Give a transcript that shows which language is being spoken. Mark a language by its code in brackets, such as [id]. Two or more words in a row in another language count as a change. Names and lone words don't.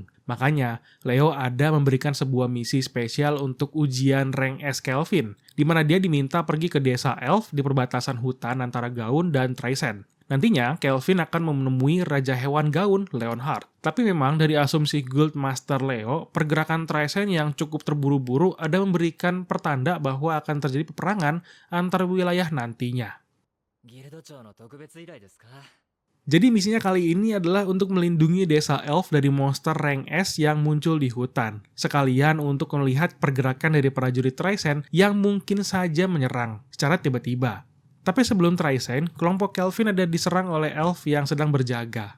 [id] Makanya, Leo ada memberikan sebuah misi spesial untuk ujian rank S Kelvin, di mana dia diminta pergi ke desa Elf di perbatasan hutan antara Gaun dan Trisent. Nantinya, Kelvin akan menemui Raja Hewan Gaun, Leonhard. Tapi memang dari asumsi [en] Guild Master [id] Leo, pergerakan Trycen yang cukup terburu-buru ada memberikan pertanda bahwa akan terjadi peperangan antar wilayah nantinya. [ja] ギルド長の特別依頼ですか？ [id] Jadi misinya kali ini adalah untuk melindungi desa elf dari monster rank S yang muncul di hutan. Sekalian untuk melihat pergerakan dari prajurit Trycen yang mungkin saja menyerang secara tiba-tiba. Tapi sebelum Trycen, kelompok Kelvin ada diserang oleh elf yang sedang berjaga.